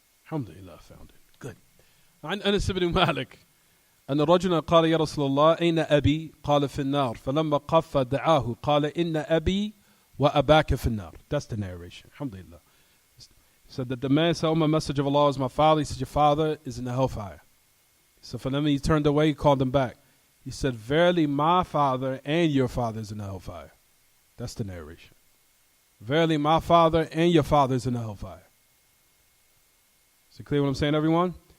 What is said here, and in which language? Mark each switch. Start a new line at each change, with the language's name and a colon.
English: Alhamdulillah, I found it. Good.
Arabic: عن أنس بن مالك أن رجلا قال يا رسول الله أين أبي؟ قال في النار فلما قف دعاه قال إن أبي وأباك في النار.
English: That's the narration. Alhamdulillah. He said that the man said, oh, my message of Allah is my father. He said, your father is in the hellfire. So for them, he turned away, he called him back. He said, verily my father and your father is in the hellfire. That's the narration. Verily my father and your father is in the hellfire. Is it clear what I'm saying, everyone?